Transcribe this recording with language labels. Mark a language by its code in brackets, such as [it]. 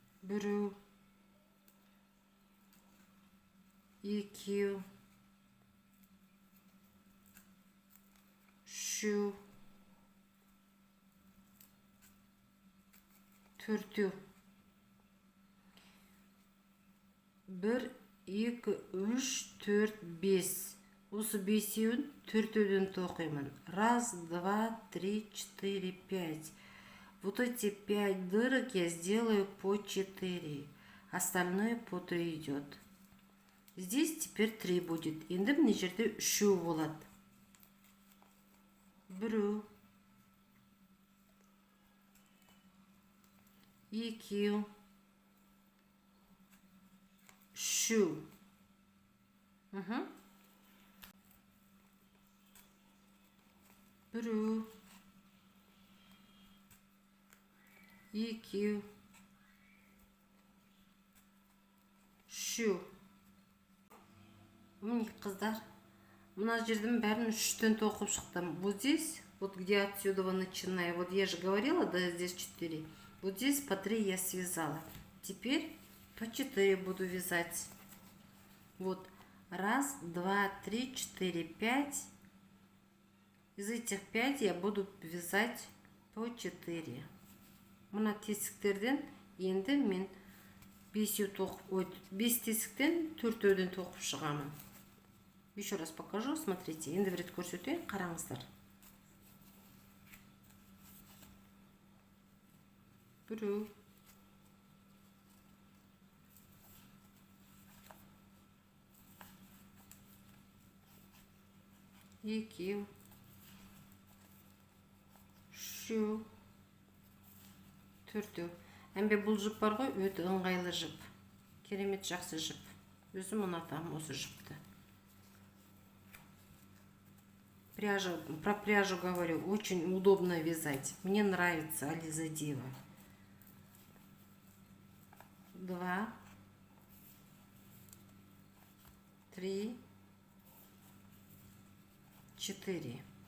[kk] Біреу, екеу, үшеу, төртеу. Бір, екі, үш, төрт, бес. Осы бесеуін төртеуден тоқимын. [ru] Раз, два, три, четыре, пять. Вот эти 5 дырок я сделаю по 4. Остальное по 3 идет. Здесь теперь 3 будет. [kk] Енді мына жерде 3 болады. Біреу, екеу, үшеу. Біреу, екеу, үшеу. Міне, қыздар, мына жердің бәрін 3-тен тоқып шықтым. [ru] Вот здесь, вот где отсюда начинаю, вот я же говорила, да, здесь 4. Вот здесь по 3 я связала. Теперь по 4 буду вязать. Вот, раз, два, три, 4, 5. Из этих 5 я буду вязать по 4. [kk] Мына тесіктерден енді мен 5 тесіктен 4-ден тоқып шығамын. [ru] Еще раз покажу, смотрите. [kk] Енді бір рет көрсетейін, қараңыздар. Біреу, екеу, үшеу, төртеу. Әмбе бұл жіп бар ғой, өте ыңғайлы жіп. Керемет жақсы жіп. Өзім ұнатамын осы жіпті. [ru] Про пряжу говорю, очень удобно вязать. Мне нравится Ализа Дива. 2, 3, 4.